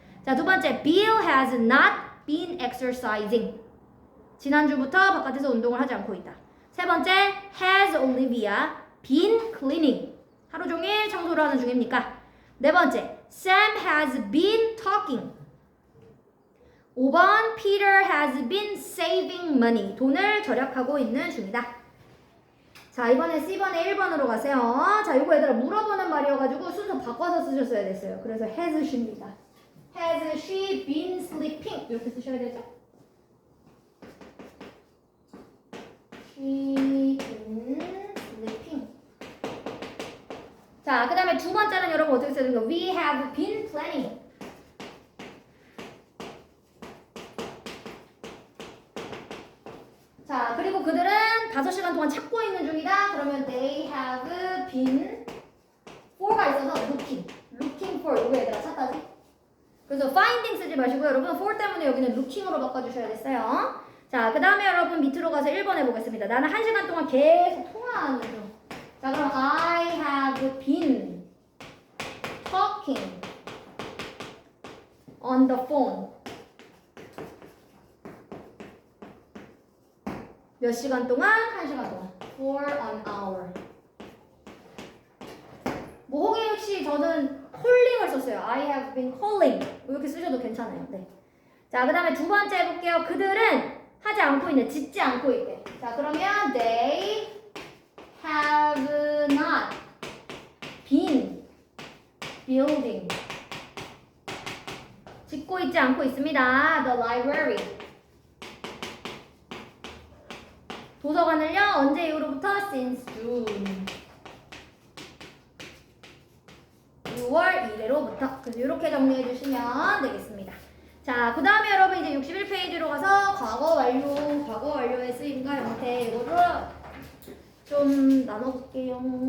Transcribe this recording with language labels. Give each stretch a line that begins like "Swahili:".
Korean: 자, 두 번째
English: Bill has not been exercising.
Korean: 지난주부터 바깥에서 운동을 하지 않고 있다. 세 번째
English: has Olivia been cleaning.
Korean: 하루 종일 청소를 하는 중입니까? 네 번째, Sam has been talking. 5번, Peter has been saving money. 돈을 절약하고 있는 중이다. 자, 이번에 C번에 1번으로 가세요. 자, 이거 얘들아 물어보는 말이어가지고 순서 바꿔서 쓰셨어야 됐어요. 그래서
English: has she
Korean: 입니다.
English: Has she been sleeping?
Korean: 이렇게 쓰셔야 되죠?
English: She been sleeping.
Korean: 자, 그 다음에 두 번째는 여러분 어떻게 쓰는 거?
English: We have been planning.
Korean: 자, 그리고 그들은 5시간 동안 찾고 있는 중이다. 그러면
English: they have been for가 있어서 looking for.
Korean: 이거 얘들아 찾다지? 그래서 finding 쓰지 마시고 여러분 for 때문에 여기는 looking으로 바꿔주셔야겠어요. 자, 그 다음에 여러분 밑으로 가서 1번 해보겠습니다. 나는 1시간 동안 계속 통화하는 중. 자, 그럼
English: I have been talking on the phone.
Korean: 몇 시간 동안? 1시간 동안.
English: For an hour.
Korean: 뭐 호기육 씨 저는 calling을 썼어요.
English: I have been calling.
Korean: 이렇게 쓰셔도 괜찮아요. 네. 자, 그 다음에 두 번째 해볼게요. 그들은 하지 않고 있네. 짓지 않고 있대. 자, 그러면
English: they have not been building.
Korean: 짓고 있지 않고 있습니다.
English: The library.
Korean: 도서관을요. 언제 이후로부터?
English: Since June.
Korean: 6월 1일로부터. 그래서 이렇게 정리해 주시면 되겠습니다. 자, 그 다음에 여러분 이제 61페이지로 가서 과거 완료의 쓰임과 형태 이거를 좀 나눠볼게요.